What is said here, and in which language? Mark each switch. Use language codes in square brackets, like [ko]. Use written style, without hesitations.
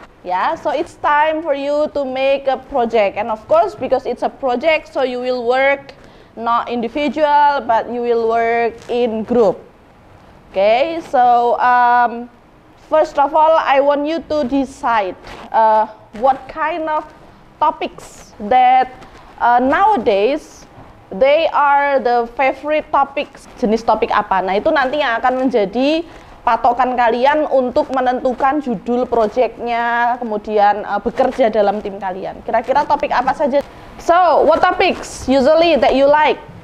[en] Ya, so it's time for you to make a project, and of course because it's a project, so you will work not individual, but you will work in group. Okay, so first of all, I want you to decide what kind of topics that nowadays they are the favorite topics. [id] Jenis topik apa? Nah, itu nanti yang akan menjadi patokan kalian untuk menentukan judul projectnya, kemudian bekerja dalam tim kalian. Kira-kira topik apa saja? [en] So, what topics usually that you like?